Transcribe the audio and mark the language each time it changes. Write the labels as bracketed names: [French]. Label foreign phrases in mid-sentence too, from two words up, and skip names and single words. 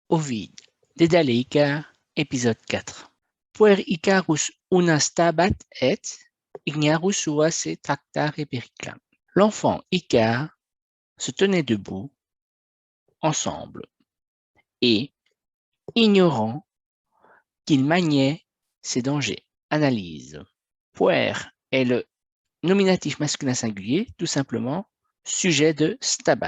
[French] Ovid, Dedale Icar, épisode 4. [Latin] Puer Icarus una stabat et ignarus sua se tractare periclam. [French] L'enfant Icare se tenait debout ensemble et, ignorant qu'il maniait ses dangers. Analyse. Puer est le nominatif masculin singulier, tout simplement sujet de stabat.